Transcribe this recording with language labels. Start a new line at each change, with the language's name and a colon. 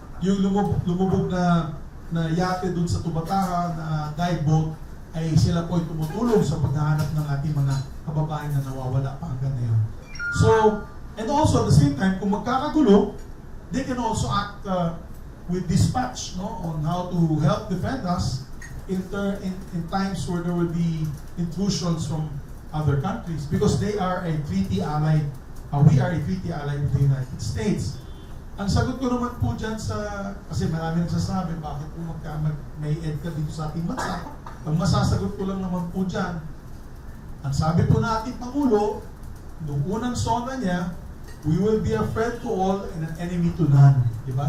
Filipino: Yung lumubog na yate dun sa Tubataha na dive boat, ay sila po ay tumutulong sa paghahanap ng ating mga kababayan na nawawala pa hanggang ngayon.
English: So, and also at the same time,
Filipino: kung magkakagulo,
English: they can also act with dispatch, on how to help defend us in times where there will be intrusions from other countries, because they are a treaty ally. We are a treaty ally with the United States.
Filipino: Ang sagot ko naman po dyan kasi marami nagsasabi, bakit po may EDCA dito sa ating bansa? Ang masasagot ko lang naman po dyan, ang sabi po na ating Pangulo, nung unang sona niya,
English: we will be a friend to all and an enemy to none.
Filipino: Diba?